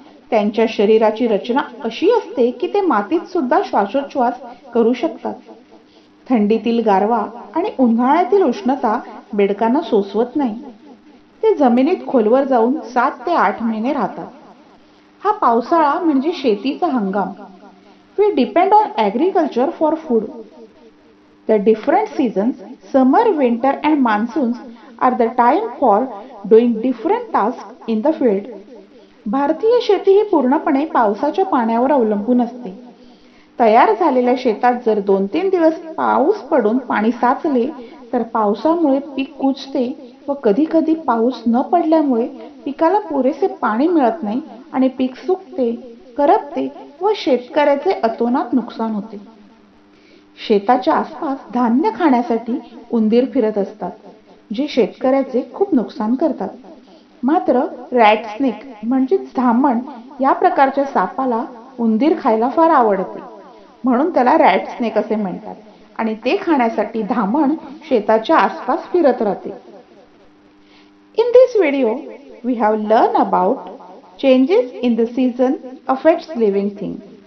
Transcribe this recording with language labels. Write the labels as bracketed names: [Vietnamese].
[Marathi] त्यांच्या शरीराची रचना अशी असते की ते मातीत सुद्धा श्वासोच्छवास करू शकतात. थंडीतील गारवा आणि उन्हाळ्यातील उष्णता बेडकांना सोसवत नाही. ते जमिनीत खोलवर जाऊन 7 ते 8 महिने राहतात. हा पावसाळा म्हणजे शेतीचा हंगाम. [English] We depend on agriculture for food. The different seasons, summer, winter and monsoons are the time for doing different tasks in the field. [Marathi] भारतीय शेती ही पूर्णपणे पावसाच्या पाण्यावर अवलंबून असते. तयार झालेल्या शेतात जर 2-3 दिवस पाऊस पडून पाणी साचले तर पावसामुळे पीक कुजते व कधी कधी पाऊस न पडल्यामुळे पिकाला पुरेसे पाणी मिळत नाही आणि पीक सुकते, करपते व शेतकऱ्याचे अतोनात नुकसान होते. शेताच्या आसपास धान्य खाण्यासाठी उंदीर फिरत असतात, जे शेतकऱ्याचे खूप नुकसान करतात. मात्र रॅट स्नेक म्हणजे धामण या प्रकारच्या सापाला उंदीर खायला फार आवडते, म्हणून त्याला रॅट स्नेक असे म्हणतात आणि ते खाण्यासाठी धामण शेताच्या आसपास फिरत राहते. [English] In this video, we have learned about changes in the season affects living things.